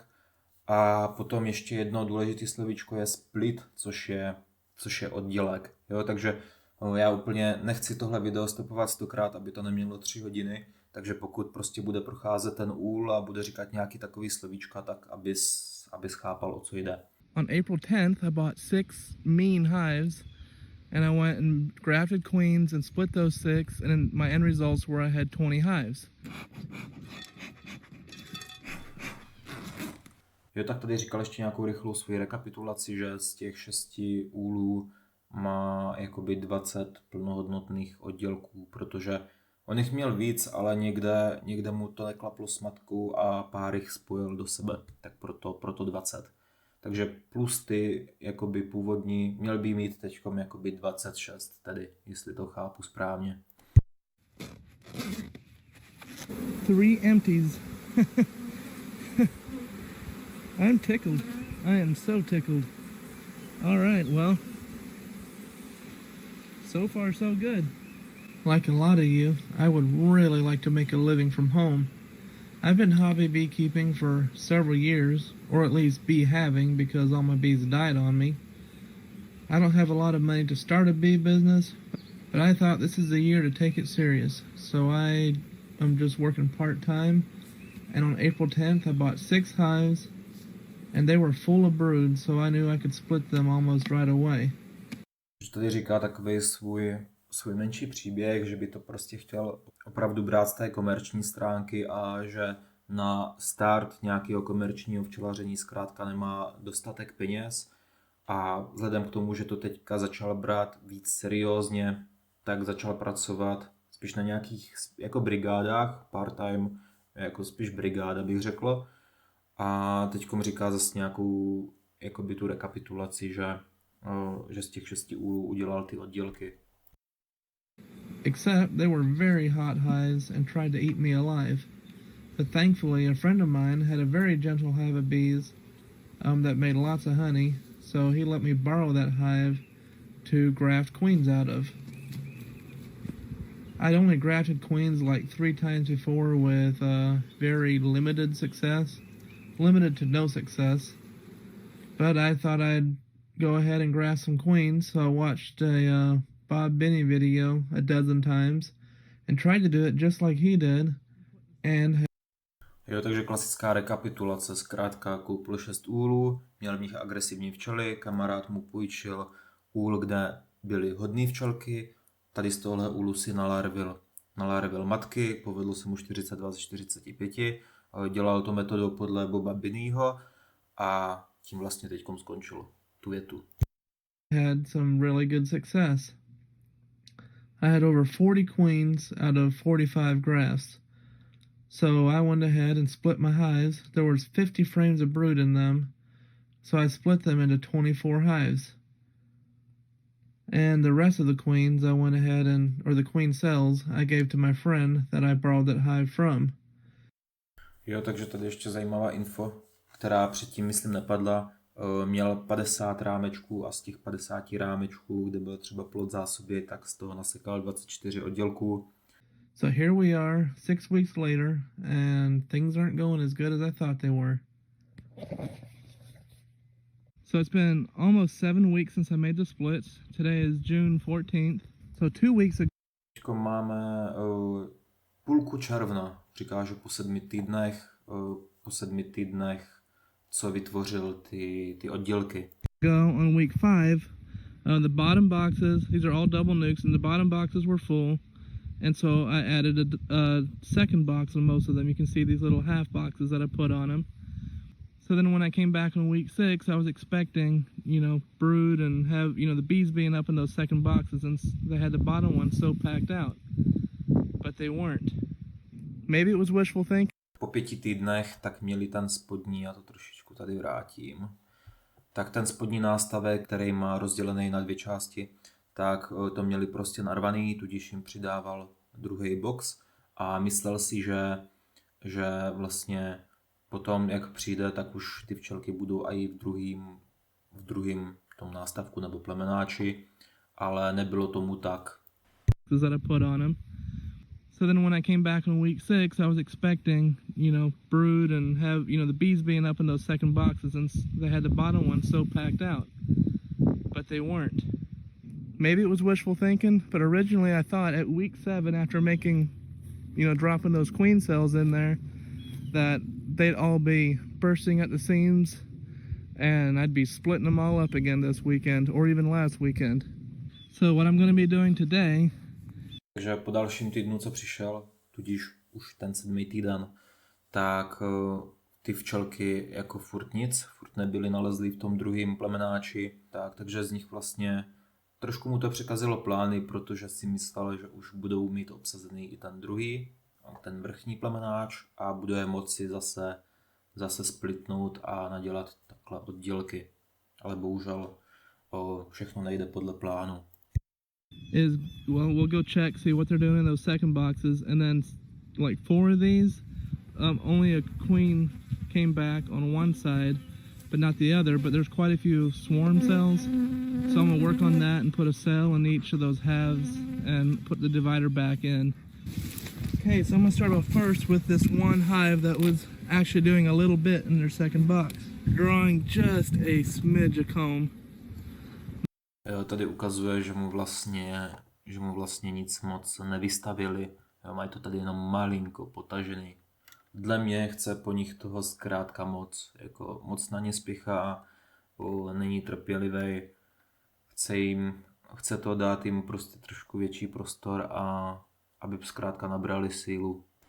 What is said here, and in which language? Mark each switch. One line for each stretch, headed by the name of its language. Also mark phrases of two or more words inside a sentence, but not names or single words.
Czech: A potom ještě jedno důležité slovíčko je split, což je oddělek. Jo, takže já úplně nechci tohle video stopovat 100krát, aby to nemělo 3 hodiny. Takže pokud prostě bude procházet ten úl a bude říkat nějaký takový slovíčka, tak abys chápal, o co jde.
English: On April 10th, I bought 6 mean hives, and I went and grafted queens and split those 6, and then my end results were I had 20 hives.
Czech: Jo, tak tady říkal ještě nějakou rychlou svoji rekapitulaci, že z těch 6 úlů má jakoby 20 plnohodnotných oddělků, protože on jich měl víc, ale někde mu to neklaplo s matkou a pár jich spojil do sebe, tak proto 20. Takže plus ty jakoby původní, měl by mít teďkom jakoby 26 tedy, jestli to chápu správně.
English: 3 empties. I'm tickled. I am so tickled. All right, well, so far so good. Like a lot of you, I would really like to make a living from home. I've been hobby beekeeping for several years, or at least bee having, because all my bees died on me. I don't have a lot of money to start a bee business, but I thought this is the year to take it serious. So I am just working part-time, and on April 10th I bought 6 hives, and they were full of brood, so I knew I could split them almost right away.
Czech: Tady říká takový svůj menší příběh, že by to prostě chtěl opravdu brát z té komerční stránky a že na start nějakého komerčního včelaření zkrátka nemá dostatek peněz a vzhledem k tomu, že to teďka začal brát víc seriózně, tak začal pracovat spíš na nějakých jako brigádách, part-time, jako spíš brigáda bych řekl. A teďkom říká zase nějakou jakoby tu rekapitulaci, že z těch 6 úlů udělal ty oddělky.
English: Except they were very hot hives and tried to eat me alive. But thankfully a friend of mine had a very gentle hive of bees that made lots of honey, so he let me borrow that hive to graft queens out of. I'd only grafted queens like 3 times before with very limited success. Limited to no success. But I thought I'd go ahead and graft some queens, so I watched a Bob Binney video a dozen times and tried to do it just like he did.
Czech: Jo, takže klasická rekapitulace, zkrátka koupil 6 úlů, měl v nich agresivní včely, kamarád mu půjčil úl, kde byly hodné včelky, tady z tohohle úlu si nalarvil matky, povedlo se mu 42 z 45, dělal to metodou podle Boba Binneyho a tím vlastně teďkom skončilo tu větu.
English: Had some really good success. I had over 40 queens out of 45 grafts. So I went ahead and split my hives. There was 50 frames of brood in them, so I split them into 24 hives. And the rest of the queens I went ahead or the queen cells, I gave to my friend that I borrowed that hive from.
Czech: Jo, takže tady ještě zajímavá info, která předtím, myslím, nepadla. Měl 50 rámečků a z těch 50 rámečků, kde byl třeba plod zásoby, tak z toho nasekal 24 oddělků.
English: So here we are, 6 weeks later, and things aren't going as good as I thought they were. So it's been almost 7 weeks since I made the splits. Today is June 14th. So 2 weeks ago.
Czech: Teďko máme půlku června. Říká, že po 7 týdnech, co vytvořil ty oddělky.
English: On week 5, the bottom boxes, these are all double nukes, and the bottom boxes were full. And so I added a second box on most of them. You can see these little half boxes that I put on them. So then when I came back in week 6, I was expecting, brood and have, the bees being up in those second boxes, and they had the bottom ones so packed out. But they weren't. Maybe it was wishful thinking.
Czech: Po 5 týdnech tak měli ten spodní, já to trošičku tady vrátím, tak ten spodní nástavek, který má rozdělený na 2 části, tak to měli prostě narvaný, tudíž jim přidával druhý box a myslel si, že vlastně potom, jak přijde, tak už ty včelky budou i v druhým tom nástavku nebo plemenáči, ale nebylo tomu tak.
English: So then when I came back in week 6, I was expecting, brood and have, the bees being up in those second boxes, and they had the bottom ones so packed out. But they weren't. Maybe it was wishful thinking, but originally I thought at week 7, after making, dropping those queen cells in there, that they'd all be bursting at the seams, and I'd be splitting them all up again this weekend, or even last weekend. So what I'm going to be doing today.
Czech: Takže po dalším týdnu, co přišel, tudíž už ten 7. týden, tak ty včelky jako furt nebyly nalezlý v tom druhém plemenáči, takže z nich vlastně trošku mu to překazilo plány, protože si myslel, že už budou mít obsazený i ten druhý, ten vrchní plemenáč a bude moci zase splitnout a nadělat takhle oddělky. Ale bohužel všechno nejde podle plánu.
English: We'll go check, see what they're doing in those second boxes, and then like 4 of these, only a queen came back on one side, but not the other, but there's quite a few swarm cells, so I'm gonna work on that and put a cell in each of those halves and put the divider back in. Okay, so I'm gonna start off first with this one hive that was actually doing a little bit in their second box, drawing just a smidge of comb.
Czech: Tady ukazuje, že mu vlastně nic moc nevystavili. Mají to tady jenom malinko potažený. Dle mě chce po nich toho zkrátka moc na ně spěchá, není trpělivý, chce to dát jim prostě trošku větší prostor a aby zkrátka nabrali sílu.